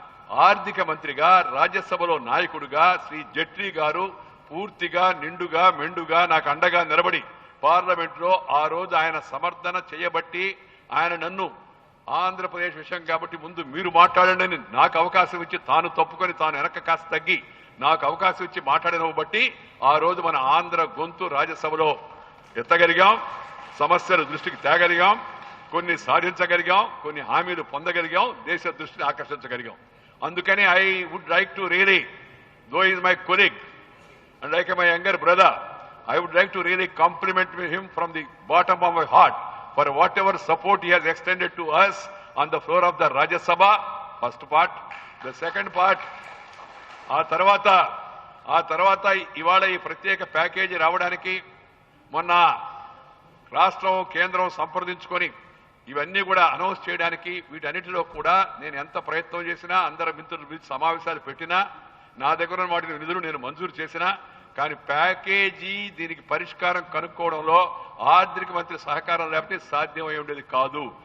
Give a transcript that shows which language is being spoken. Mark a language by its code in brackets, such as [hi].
[te] ఆర్థిక మంత్రిగా, రాజ్యసభలో నాయకుడిగా శ్రీ జైట్లీ గారు పూర్తిగా నిండుగా మెండుగా నాకు అండగా నిలబడి పార్లమెంట్లో ఆ రోజు ఆయన సమర్థన చేయబట్టి, ఆయన నన్ను ఆంధ్రప్రదేశ్ విషయం కాబట్టి ముందు మీరు మాట్లాడండి అని నాకు అవకాశం ఇచ్చి, తాను తప్పుకొని తాను వెనక కాస్త తగ్గి నాకు అవకాశం ఇచ్చి మాట్లాడినవి బట్టి ఆ రోజు మన ఆంధ్ర గొంతు రాజ్యసభలో ఎత్తగలిగాం, సమస్యలు దృష్టికి తేగలిగాం, కొన్ని సాధించగలిగాం, కొన్ని హామీలు పొందగలిగాం, దేశ దృష్టిని ఆకర్షించగలిగాం. అందుకని [en] I would like to really, though is my colleague, and like my younger brother, I would like to really compliment him from the bottom of my heart for whatever support he has extended to us on the floor of the Rajya Sabha, first part. The second part, [te] ఆ తర్వాత ఇవాళ ఈ ప్రత్యేక package రావడానికి మొన్న రాష్ట్రం కేంద్రం సంప్రదించుకొని ఇవన్నీ కూడా అనౌన్స్ చేయడానికి వీటన్నిటిలో కూడా నేను ఎంత ప్రయత్నం చేసినా అందరి మిత్రులు సమావేశాలు పెట్టినా నా దగ్గర ఉన్న వాటిని నిధులు నేను మంజూరు చేసినా కానీ ప్యాకేజీ దీనికి పరిష్కారం కనుక్కోవడంలో ఆర్థిక మంత్రి సహకారం లేకపోతే సాధ్యమై ఉండేది కాదు.